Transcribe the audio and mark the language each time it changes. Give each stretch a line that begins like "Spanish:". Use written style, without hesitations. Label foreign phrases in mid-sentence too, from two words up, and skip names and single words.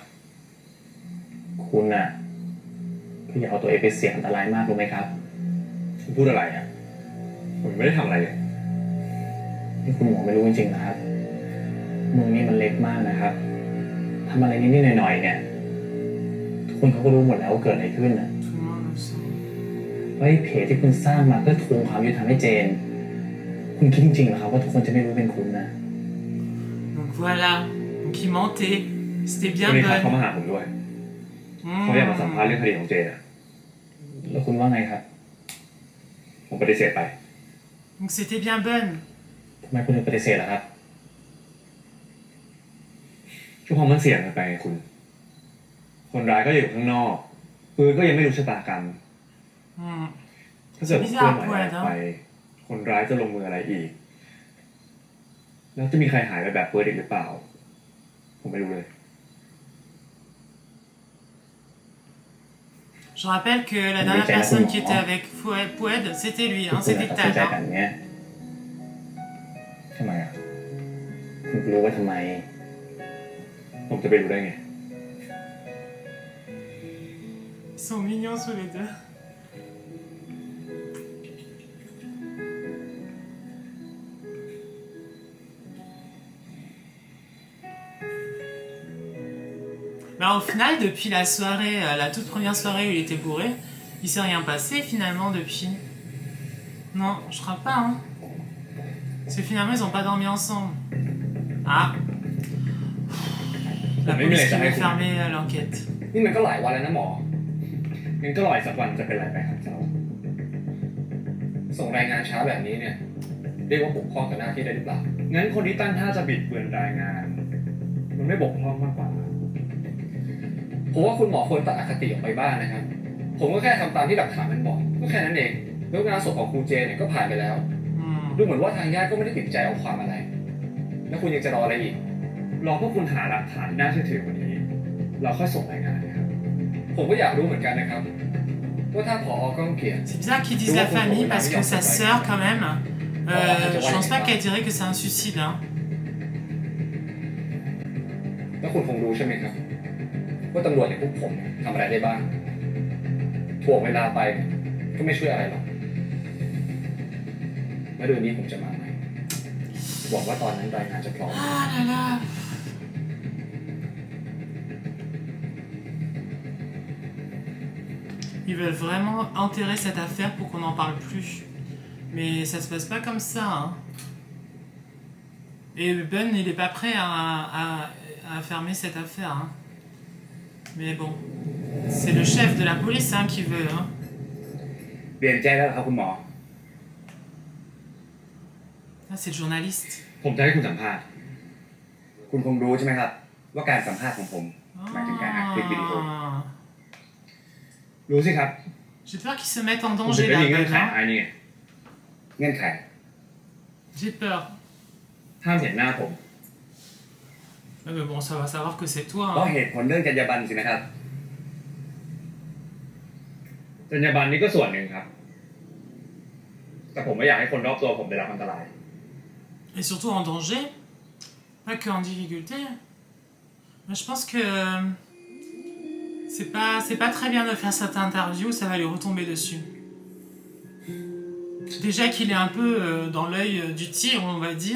Thai: คุณน่ะก็อย่าเอาตัวเองไปเสี่ยงอันตรายมากรู้ไหมครับ คุณพูดอะไรอ่ะผมไม่ได้ทำอะไรเลย นี่คุณหมอไม่รู้จริงๆนะครับเมืองนี้มันเล็กมากนะครับทำอะไรนิดๆหน่อยๆเนี่ยทุกคนเขาก็รู้หมดแล้วว่าเกิดอะไรขึ้นนะ
French: Tout le monde le sait.
Thai: ว่าไอ้เพจที่คุณสร้างมาเพื่อทวงความยุติธรรมให้เจน คุณคิดจริงๆเหรอครับว่าทุกคนจะไม่รู้เป็นคุณนะ
French: Donc voilà. Donc il mentait. C'était
Thai: วัน
French: bien
Thai: นี้ครับเขา
French: Bun.
Thai: มาหาผมด้วยเขาอยากมาสัมภาษณ์เรื่องคดีของเจนอ่ะ แล้วคุณว่าไงครับ ผมปฏิเสธไป
French: Donc c'était bien Bun.
Thai: ทำไมคุณถึงปฏิเสธล่ะครับ ช่วงความมันเสี่ยงเกินไปไงคุณ คนร้ายก็อยู่ข้างนอกปืนก็ยังไม่รู้ชะตากรรม Hmm. ถ้าเกิดผมเคลื่อนไหวอะไรไป คนร้ายจะลงมืออะไรอีก แล้วจะมีใครหายไปแบบเฟิร์สอีกหรือเปล่า ผมไม่รู้เลย
French: Je rappelle que la dernière personne qui était avec Poued, c'était lui,
Thai: ที่
French: hein,
Thai: คุณ
French: c'était
Thai: ตัดสิน
French: Tad.
Thai: ใจแบบ
French: Hein.
Thai: เนี้ย ทำไมอ่ะ คุณรู้ว่าทำไม ผมจะไปรู้ได้ไง
French: Ils sont mignons tous les deux. Bah au final, depuis la soirée, la toute première soirée où il était bourré, il s'est rien passé finalement depuis. Non, je crois pas, hein. Parce que finalement, ils ont pas dormi ensemble. Ah. La Mais police mais qui t'as veut raison. fermer l'enquête.
Thai: นี่มันก็หลายวันแล้วนะหมองั้นก็รออีกสักวันจะเป็นไรไปครับเจ้า ส่งรายงานช้าแบบนี้เนี่ยเรียกว่าบกพร่องต่อหน้าที่ได้หรือเปล่างั้นคนที่ตั้งท่าจะบิดเบือนรายงาน มันไม่บกพร่องมากกว่าผมว่าคุณหมอควรตัดอคติออกไปบ้างนะครับผมก็แค่ทำตามที่หลักฐานมันบอกก็แค่นั้นเองแล้วงานศพของครูเจเนี่ยก็ผ่านไปแล้วดูเหมือนว่าทางญาติก็ไม่ได้ติดใจเอาความอะไรแล้วคุณยังจะรออะไรอีกรอพวกคุณหาหลักฐานน่าเชื่อถือกว่านี้เราค่อยส่งรายงานนะครับผมก็อยากรู้เหมือนกันนะครับว่าถ้าผอ. ก้องเกียรติ
French: C'est bizarre qu'ils disent la famille parce que sa sœur, quand même, je pense pas qu'elle dirait que c'est un suicide. Hein.
Thai: แล้วคุณคงรู้ใช่ไหมครับว่าตำรวจอย่างพวกผมทำอะไรได้บ้างถ่วงเวลาไปก็ไม่ช่วยอะไรหรอกแล้วเดือนนี้ผมจะมาไหมหวังว่าตอนนั้นรายงานจะพร้อม
French: Ah là là. Ils veulent vraiment enterrer cette affaire pour qu'on n'en parle plus. Mais ça se passe pas comme ça. Hein. Et Ben, il est pas prêt à fermer cette affaire. Hein. Mais bon, c'est le chef de la police hein, qui veut. Hein.
Thai: เรียนแจ้งแล้วครับคุณหมอ
French: Ah, c'est le journaliste.
Thai: ผมจะให้คุณสัมภาษณ์คุณคงรู้ใช่ไหมครับว่าการสัมภาษณ์ของผมหมายถึงการอัดคลิปวิดีโอ
French: Ah.
Thai: รู้สิครับ
French: J'ai peur qu'ils se mettent en
Thai: ผมถึ
French: danger
Thai: งได้
French: là.
Thai: มีเงื่อนไข
French: Ben,
Thai: ไอ้นี่ไงเงื่อนไข
French: J'ai peur.
Thai: ห้ามเห็นหน้าผม
French: Mais bon, ça va savoir que c'est toi.
Thai: เพราะ
French: Hein.
Thai: เหตุผลเรื่องจรรยาบรรณสินะครับจรรยาบรรณนี่ก็ส่วนหนึ่งครับแต่ผมไม่อยากให้คนรอบตัวผมได้รับอันตราย
French: Et surtout en danger, pas que en difficulté. Mais je pense que c'est pas très bien de faire cette interview, ça va lui retomber dessus. Déjà qu'il est un peu dans l'œil du tigre, on va dire.